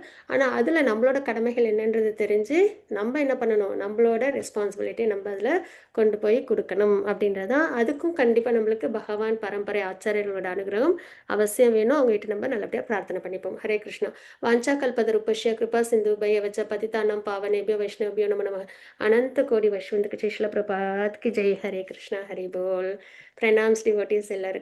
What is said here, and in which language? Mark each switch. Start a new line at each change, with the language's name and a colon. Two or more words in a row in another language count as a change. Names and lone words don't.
Tamil: ஆனால் அதில் நம்மளோட கடமைகள் என்னன்றது தெரிஞ்சு நம்ம என்ன பண்ணணும், நம்மளோட ரெஸ்பான்சிபிலிட்டி நம்ம அதில் கொண்டு போய் கொடுக்கணும் அப்படின்றது தான். அதுக்கும் கண்டிப்பாக நம்மளுக்கு பகவான் பரம்பரை ஆச்சாரியர்களோட அனுகிரகம் அவசியம் வேணும். அவங்ககிட்ட நம்ம நல்லபடியாக பிரார்த்தனை பண்ணிப்போம்.
Hindi: ஹரே கிருஷ்ணா.
Sanskrit: वाञ्छा कल्पतरुभ्यश्च कृपा सिन्धु भ्य पतितानां पावनेभ्यो वैष्णवेभ्यो नम
Hindi: अनंत कोटि वैष्णव श्रील प्रभात की जय. हरे कृष्णा. हरि बोल. प्रणाम डिवोटीज எல்லாருக்கும்.